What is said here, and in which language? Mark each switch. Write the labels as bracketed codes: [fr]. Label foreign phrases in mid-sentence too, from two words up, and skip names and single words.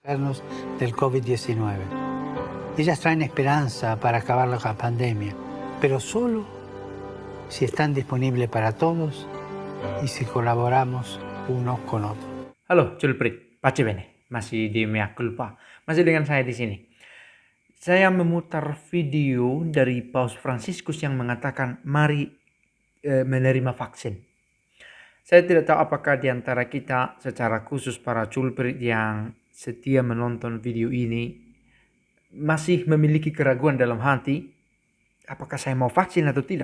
[es] del COVID-19. Ellas traen esperanza para acabar la pandemia, pero solo si están disponibles para todos y si colaboramos unos con otros. [id] Halo, Julprit, [it] Pace Bene, [id] masih di Mea Culpa, masih dengan saya di sini. Saya memutar video dari Paus Fransiskus yang mengatakan, mari menerima vaksin. Saya tidak tahu apakah di antara kita, secara khusus para Julprit yang setia menonton video ini, masih memiliki keraguan dalam hati, apakah saya mau vaksin atau tidak.